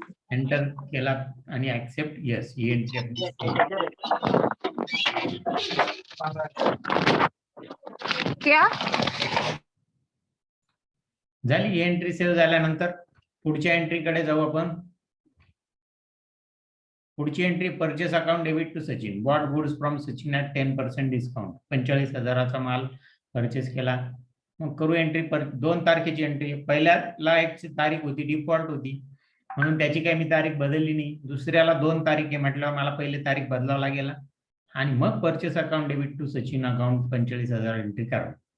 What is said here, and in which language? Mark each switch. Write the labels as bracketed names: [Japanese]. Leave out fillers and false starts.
[Marathi] Enter केला आणि accept yes, ही entry आपली [Hindi] क्या [Marathi] झाली. ही एंट्री सेव्ह झाल्यानंतर पुढच्या एंट्रीकडे जाऊ आपण. पुढची entry purchase account debit to Sachin. [English] Bought goods from Sachin at 10% discount. [Marathi] 45,000चा माल परचेस केला. मग करू एंट्री 2 तारखेची एंट्री. पहिल्याला एक तारीख होती, डिफॉल्ट होती, म्हणून त्याची काही मी तारीख बदलली नाही. दुसऱ्याला 2 तारीख आहे म्हटल्यावर मला पहिले तारीख बदलावं लागेल आणि मग purchase account debit to Sachin account 45,000 entry करा.